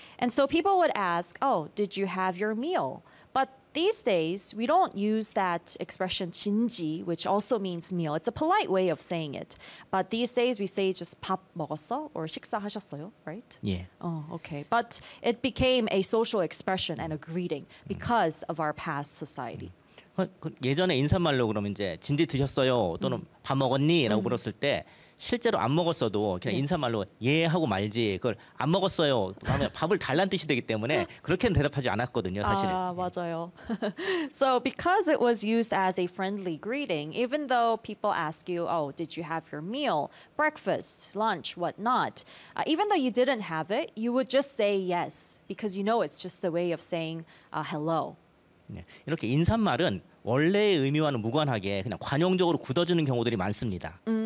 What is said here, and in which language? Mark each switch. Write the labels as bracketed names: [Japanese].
[English] And so people would ask, oh, did you have your meal? But these days, we don't use that expression 진지, which also means meal. It's a polite way of saying it. But these days, we say just [Korean] 밥 먹었어 [English] or [Korean] 식사하셨어요, [English] right? Yeah. Oh, okay. But it became a social expression and a greeting because of our past society. [Korean] 예전에 인사말로 그러면 이제 진지 드셨어요 또는 밥 먹었니? 라고 물었을 때 실제로 안 먹었어도 그냥 인사말로 예 하고 말지 그걸 안 먹었어요 하면 밥을 달란 뜻이 되기 때문에 그렇게는 대답하지 않았거든요 사실은. 아 맞아요. [English] So because it was used as a friendly greeting, even though people ask you, oh, did you have your meal, breakfast, lunch, whatnot, even though you didn't have it, you would just say yes because you know it's just a way of saying hello. [Korean] 이렇게 인사말은 원래의 의미와는 무관하게 그냥 관용적으로 굳어지는 경우들이 많습니다.